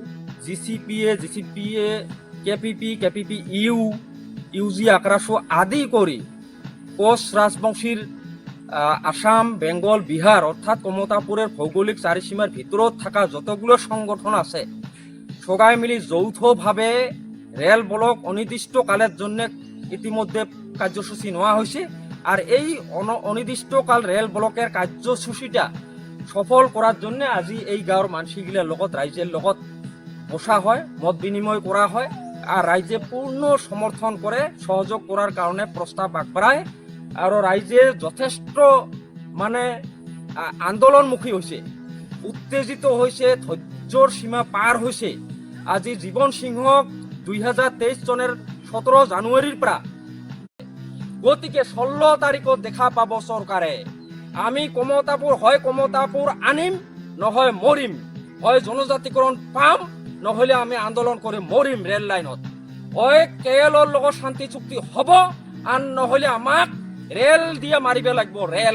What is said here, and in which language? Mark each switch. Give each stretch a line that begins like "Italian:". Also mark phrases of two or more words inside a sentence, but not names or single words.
Bangla: জিসিপিএ কেপিপি ইউজি আক্রাসু আদি করে কোচ রাজবংশীর আসাম বেঙ্গল বিহার অর্থাৎ কমতাপুরের ভৌগোলিক চারিসীমার ভিতৰত থাকা যতগুলো সংগঠন আছে সবাই মিলি যৌথভাবে রেল ব্লক অনির্দিষ্টকালের জন্য ইতিমধ্যে কার্যসূচী নেওয়া হয়েছে। আর এই অনির্দিষ্টকাল রেল ব্লকের কার্যসূচীটা সফল করার জন্য আজি এই গাঁৱৰ মানসিগিলার লগত রাইজের লগত বসা হয়, মত বিনিময় করা হয় আর রাইজে পূর্ণ সমর্থন করে সহযোগ করার কারণে প্রস্তাব আগবাড়ায়। আর রাইজে যথেষ্ট মানে আন্দোলনমুখী হয়েছে, উত্তেজিত হয়েছে, ধৈর্যর সীমা পার হয়েছে।
Assamese: আজি জীবন সিংহক 2023 চনের 17 জানুয়ারির পৰা গতিকে 16 তারিখত দেখা পাব চৰকাৰে আমি কমতাপুৰ হয় কমতাপুৰ আনিম নহয় মৰিম, হয় জনজাতিকৰণ পাম নহলে আমি আন্দোলন কৰি মৰিম ৰেল লাইনত, হয় কেএলৰ লগত শান্তি চুক্তি হ'ব আন নহলে আমাক ৰেল দিয়ে মাৰিব লাগিব ৰেল।